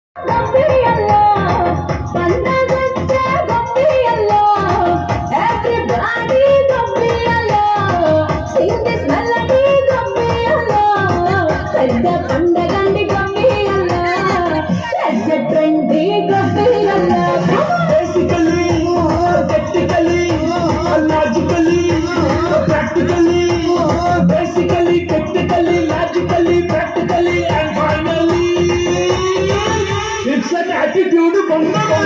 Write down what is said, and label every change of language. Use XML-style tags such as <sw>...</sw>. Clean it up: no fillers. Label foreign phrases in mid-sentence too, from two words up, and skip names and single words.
<kn>ಗೊಂಬೆಯಲ್ಲ ಬಣ್ಣದಚ್ಚ ಗೊಂಬೆಯಲ್ಲ ಎವ್ರಿಬಾಡಿ ಗೊಂಬೆಯಲ್ಲ</kn> <en>sing this melody</en> <kn>ಗೊಂಬೆಯಲ್ಲ</kn> <te>పెద్ద పండగండి</te> <kn>ಗೊಂಬೆಯಲ್ಲ</kn> <te>పెద్ద ట్రెండీ</te> <kn>ಗೊಂಬೆಯಲ್ಲ</kn> <en>Basically, technically, logically, practically, basically, technically, logically, practically, and finally, it's an attitude bomba.</en>